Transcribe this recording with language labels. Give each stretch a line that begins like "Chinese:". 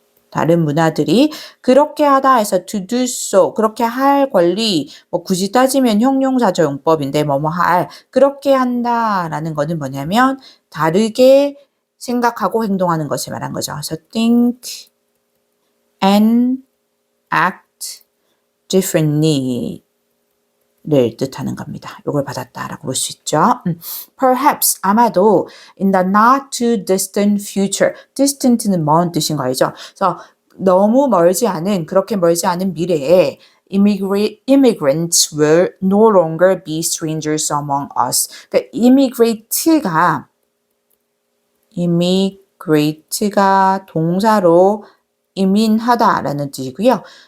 Korean: 다른 문화들이 그렇게 하다 해서
English: to do so,
Korean: 그렇게 할 권리, 뭐 굳이 따지면 형용사적 용법인데 뭐뭐 할, 그렇게 한다라는 거는 뭐냐면 다르게 생각하고 행동하는 것을 말한 거죠. 그래서
English: think and act differently
Korean: 를 뜻하는 겁니다. 이걸 받았다라고 볼 수 있죠.
English: Perhaps
Korean: 아마도
English: in the not too distant future.
Korean: distant는 먼 뜻인 거 알죠? 그래서 너무 멀지 않은 그렇게 멀지 않은 미래에
English: immigrants will no longer be strangers among us.
Korean: 그러니까 immigrate가 동사로 이민하다라는 뜻이고요.